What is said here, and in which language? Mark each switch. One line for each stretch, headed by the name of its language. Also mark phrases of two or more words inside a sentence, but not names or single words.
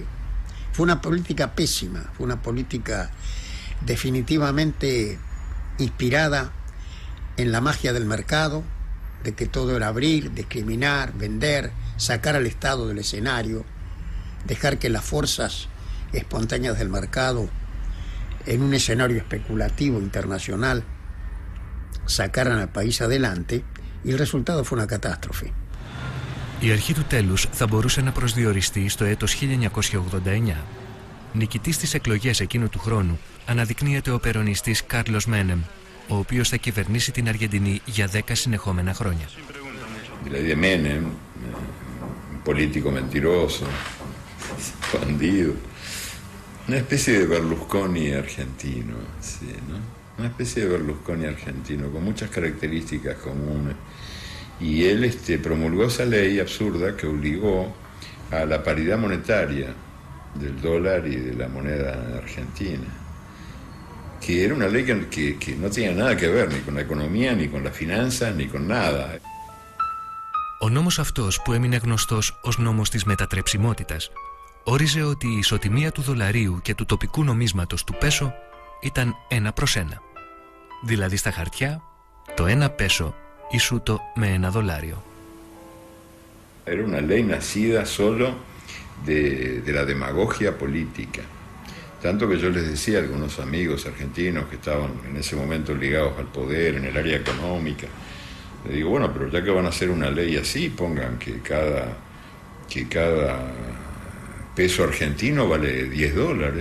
Spanish: Fue una política pésima, fue una política definitivamente inspirada en la magia del mercado, de que todo era abrir, discriminar, vender, sacar al Estado del escenario, dejar que las fuerzas espontáneas del mercado, en un escenario especulativo internacional, sacaran al país adelante, y el resultado fue una catástrofe.
Greek: Η αρχή του τέλους θα μπορούσε να προσδιοριστεί στο έτος 1989. Νικητής στις εκλογές εκείνου του χρόνου αναδεικνύεται ο περονιστής Κάρλος Μένεμ, ο οποίος θα κυβερνήσει την Αργεντινή για 10 συνεχόμενα χρόνια.
Spanish: Δηλαδή Menem, político mentiroso, bandido, una especie de Berlusconi argentino, sí, ¿no? Una especie de Berlusconi argentino, con muchas características comunes. Y él promulgó esa ley absurda que obligó a la paridad monetaria del dólar y de la moneda argentina, que era una ley que no tenía nada que ver ni con la economía, ni con las finanzas, ni con nada.
Greek: Ο νόμος αυτός, που έμεινε γνωστός ως νόμος της μετατρεψιμότητας, όριζε ότι η ισοτιμία του δολαρίου και του τοπικού νομίσματος του πέσο ήταν 1:1. Δηλαδή στα χαρτιά, το 1 πέσο ισούτο με $1.
Spanish: Era una ley nacida solo de la demagogia política. Tanto que yo les decía a algunos amigos argentinos que estaban en ese momento ligados al poder, en el área económica, le digo, bueno, pero ya que van a hacer una ley así, pongan que cada peso argentino vale $10.